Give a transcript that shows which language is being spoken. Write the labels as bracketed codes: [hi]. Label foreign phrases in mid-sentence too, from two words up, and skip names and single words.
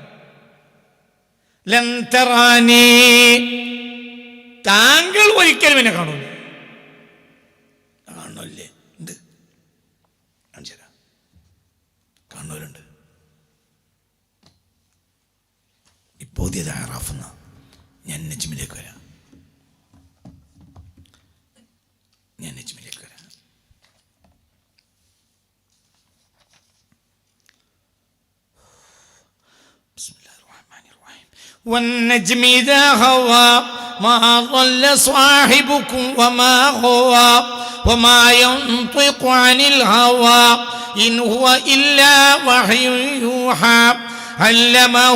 [ar] لن تراني, [ml] താങ്കൾ ഒരിക്കലും എന്നെ കാണൂല. കാണുന്നില്ലേ? ഉണ്ട്, കാണിച്ചു തരാം. കാണുന്നവരുണ്ട്. ഇപ്പോൾ പുതിയത് അറാഫെന്ന. ഞാൻ നജ്മിലേക്ക് വരാം. [ar] والنجم إذا هوى ما ضل صاحبكم وما غوى وما ينطق عن الهوى إن هو إلا وحي يوحى علمه